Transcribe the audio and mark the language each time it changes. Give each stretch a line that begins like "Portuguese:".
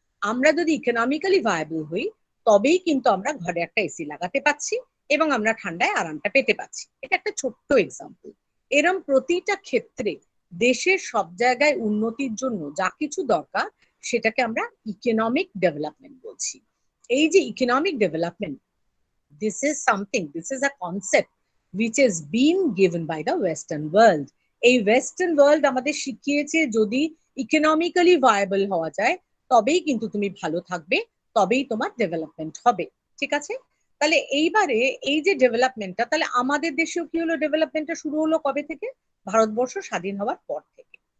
Bangla: আমরা যদি economically viable হই, তবেই কিন্তু আমরা ঘরে একটা এসি লাগাতে পাচ্ছি এবং আমরা ঠান্ডায় আরামটা পেতে পাচ্ছি। এটা একটা ছোট্ট এক্সাম্পল। এরম প্রতিটা ক্ষেত্রে দেশের সব জায়গায় উন্নতির জন্য যা কিছু দরকার, সেটাকে আমরা ইকোনমিক ডেভেলপমেন্ট বলছি। এই যে
English: Economic development, this is a concept which is being given by the western world.
Bangla: এই ওয়েস্টার্ন ওয়ার্ল্ড আমাদের শিখিয়েছে যদি ইকোনমিক্যালি ভায়াবল হওয়া যায়, তবেই কিন্তু তুমি ভালো থাকবে, তবেই তোমার ডেভেলপমেন্ট হবে। ঠিক আছে, তাহলে এইবারে এই যে ডেভেলপমেন্টটা, তাহলে আমাদের দেশেও কি হলো, ডেভেলপমেন্টটা শুরু হলো কবে থেকে, ভারতবর্ষ স্বাধীন হওয়ার পর থেকে।